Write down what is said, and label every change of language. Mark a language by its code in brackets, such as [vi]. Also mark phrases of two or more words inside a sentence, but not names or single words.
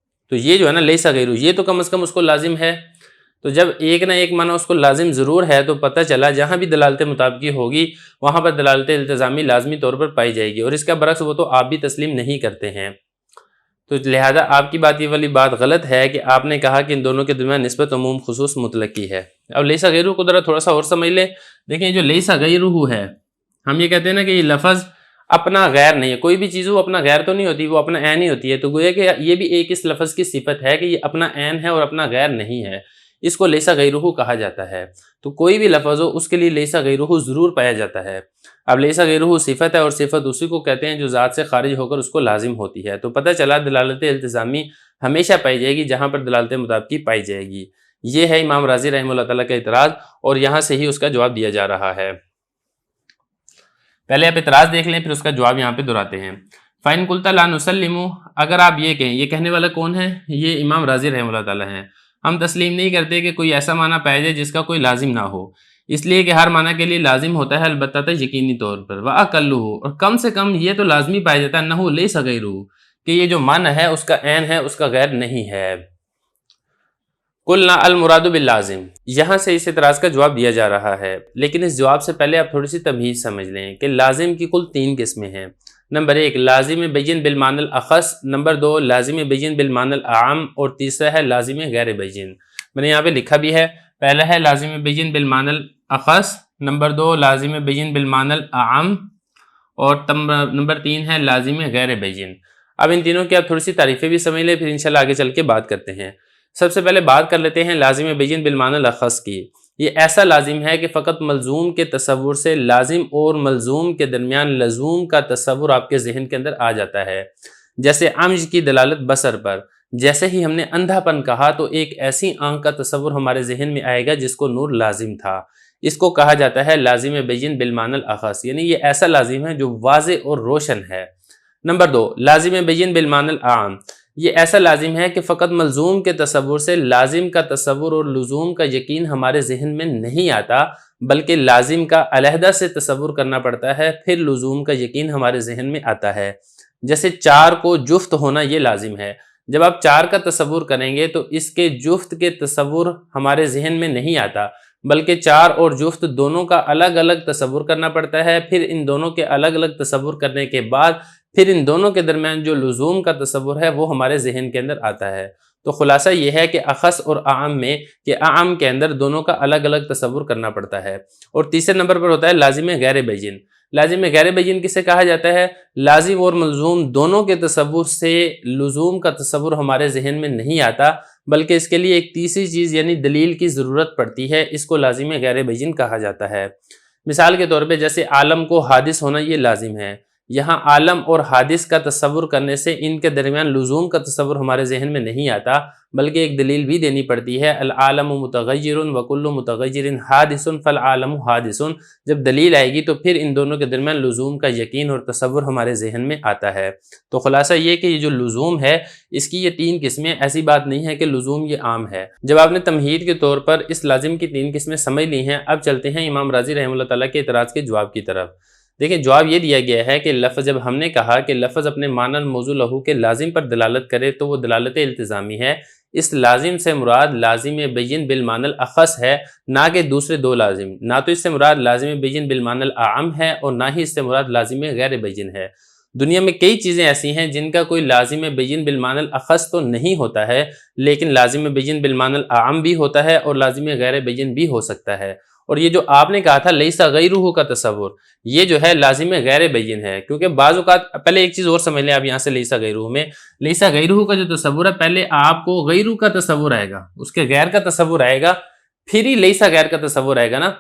[ur] تو یہ جو ہے نا لیسا غیرہ، یہ تو کم از کم اس کو لازم ہے. تو جب ایک نہ ایک معنی اس کو لازم ضرور ہے تو پتہ چلا جہاں بھی دلالت مطابقی ہوگی وہاں پر دلالت التزامی لازمی طور پر پائی جائے گی، اور اس کا برعکس وہ تو آپ بھی تسلیم نہیں کرتے ہیں. تو لہذا آپ کی بات یہ والی بات غلط ہے کہ آپ نے کہا کہ ان دونوں کے درمیان نسبت عموم خصوص مطلق کی ہے. اب لیسا غیرہ کو ذرا تھوڑا سا اور سمجھ لیں. دیکھیں جو لیسا غیرہ ہے، ہم یہ کہتے ہیں نا کہ یہ لفظ اپنا غیر نہیں ہے. کوئی بھی چیز وہ اپنا غیر تو نہیں ہوتی، وہ اپنا عین ہی ہوتی ہے. تو گویا کہ یہ بھی ایک اس لفظ کی صفت ہے کہ یہ اپنا عین ہے اور اپنا غیر نہیں ہے. اس کو لیسا غیرہ کہا جاتا ہے. تو کوئی بھی لفظ ہو اس کے لیے لیسا غیرہ ضرور پایا جاتا ہے. اب لیسا غیرہ صفت ہے، اور صفت اسی کو کہتے ہیں جو ذات سے خارج ہو کر اس کو لازم ہوتی ہے. تو پتہ چلا دلالت التزامی ہمیشہ پائی جائے گی جہاں پر دلالت مطابقی پائی جائے گی. یہ ہے امام راضی رحمہ اللہ تعالیٰ کا اعتراض، اور یہاں سے ہی اس کا جواب دیا جا رہا ہے. پہلے آپ اعتراض دیکھ لیں، پھر اس کا جواب یہاں پہ دہراتے ہیں. [ar] فَإِن قُلْتَ لَا نُسَلِّمُ، [ur] اگر آپ یہ کہیں، یہ کہنے والا کون ہے؟ یہ امام راضی رحمہ اللہ تعالیٰ ہیں. ہم تسلیم نہیں کرتے کہ کوئی ایسا معنی پایا جائے جس کا کوئی لازم نہ ہو، اس لیے کہ ہر معنی کے لیے لازم ہوتا ہے البتہ یقینی طور پر. وَأَقَلُّهُ، اور کم سے کم یہ تو لازمی پایا جاتا ہے [ar] انہ لیس غیرہ، [ur] کہ یہ جو معنی ہے اس کا عین ہے، اس کا غیر نہیں ہے. [ar] قلنا المراد باللازم، [ur] یہاں سے اس اعتراض کا جواب دیا جا رہا ہے. لیکن اس جواب سے پہلے آپ تھوڑی سی تمہید سمجھ لیں کہ لازم کی کل 3 قسمیں ہیں. نمبر 1 لازم بین بالمعنی الاخص، نمبر 2 لازم بین بالمعنی الاعم، اور تیسرا ہے لازم غیر بین. میں نے یہاں پہ لکھا بھی ہے. پہلا ہے لازم بین بالمعنی الاخص، نمبر 2 لازم بین بالمعنی الاعم، اور نمبر 3 ہے لازم غیر بین. اب ان تینوں کی آپ تھوڑی سی تعریفیں بھی سمجھ لیں، پھر انشاءاللہ آگے چل کے بات کرتے ہیں. سب سے پہلے بات کر لیتے ہیں لازم بین بالمعنی الاخص کی. یہ ایسا لازم ہے کہ فقط ملزوم کے تصور سے لازم اور ملزوم کے درمیان لزوم کا تصور آپ کے ذہن کے اندر آ جاتا ہے. جیسے عمج کی دلالت بصر پر، جیسے ہی ہم نے اندھا پن کہا تو ایک ایسی آنکھ کا تصور ہمارے ذہن میں آئے گا جس کو نور لازم تھا. اس کو کہا جاتا ہے لازم بین بالمعنی الاخص، یعنی یہ ایسا لازم ہے جو واضح اور روشن ہے. نمبر 2 لازم بین بالمعنی الاعم، یہ ایسا لازم ہے کہ فقط ملزوم کے تصور سے لازم کا تصور اور لزوم کا یقین ہمارے ذہن میں نہیں آتا، بلکہ لازم کا علیحدہ سے تصور کرنا پڑتا ہے، پھر لزوم کا یقین ہمارے ذہن میں آتا ہے. جیسے 4 کو جفت ہونا یہ لازم ہے. جب آپ 4 کا تصور کریں گے تو اس کے جفت کے تصور ہمارے ذہن میں نہیں آتا، بلکہ 4 اور جفت دونوں کا الگ الگ تصور کرنا پڑتا ہے. پھر ان دونوں کے الگ الگ تصور کرنے کے بعد پھر ان دونوں کے درمیان جو لزوم کا تصور ہے وہ ہمارے ذہن کے اندر آتا ہے. تو خلاصہ یہ ہے کہ اخص اور اعم میں کہ اعم کے اندر دونوں کا الگ الگ تصور کرنا پڑتا ہے. اور تیسرے نمبر پر ہوتا ہے لازم غیر بین. لازم غیر بین کسے کہا جاتا ہے؟ لازم اور ملزوم دونوں کے تصور سے لزوم کا تصور ہمارے ذہن میں نہیں آتا، بلکہ اس کے لیے ایک تیسری چیز یعنی دلیل کی ضرورت پڑتی ہے. اس کو لازم غیر بین کہا جاتا ہے. مثال کے طور پہ جیسے عالم کو حادث ہونا یہ لازم ہے. یہاں عالم اور حادث کا تصور کرنے سے ان کے درمیان لزوم کا تصور ہمارے ذہن میں نہیں آتا، بلکہ ایک دلیل بھی دینی پڑتی ہے. [ar] العالم متغیر وکل متغیر حادث فالعالم حادث. [ur] جب دلیل آئے گی تو پھر ان دونوں کے درمیان لزوم کا یقین اور تصور ہمارے ذہن میں آتا ہے. تو خلاصہ یہ کہ یہ جو لزوم ہے اس کی یہ 3 قسمیں، ایسی بات نہیں ہے کہ لزوم یہ عام ہے. جب آپ نے تمہید کے طور پر اس لازم کی 3 قسمیں سمجھ لی ہیں، اب چلتے ہیں امام راضی رحمہ اللہ تعالیٰ کے اعتراض کے جواب کی طرف. دیکھیں جواب یہ دیا گیا ہے کہ لفظ، جب ہم نے کہا کہ لفظ اپنے معنی موضوع لہو کے لازم پر دلالت کرے تو وہ دلالت التزامی ہے. اس لازم سے مراد لازم بین بالمعنی الاخص ہے، نہ کہ دوسرے 2 لازم. نہ تو اس سے مراد لازم بین بالمعنی الاعم ہے اور نہ ہی اس سے مراد لازم غیر بین ہے. دنیا میں کئی چیزیں ایسی ہیں جن کا کوئی لازم بین بالمعنی الاخص تو نہیں ہوتا ہے، لیکن لازم بین بالمعنی الاعم بھی ہوتا ہے اور لازم غیر بین بھی ہو سکتا ہے. اور یہ جو آپ نے کہا تھا لیسا غیرہ کا تصور، یہ جو ہے لازم غیر بین ہے. کیونکہ بعض اوقات پہلے ایک چیز اور سمجھ لیں آپ یہاں سے لیسا غیرہ میں، لیسا غیرہ کا جو تصور ہے پہلے آپ کو غیرہ کا تصور آئے گا، اس کے غیر کا تصور آئے گا، پھر ہی لیسا غیر کا تصور آئے گا نا.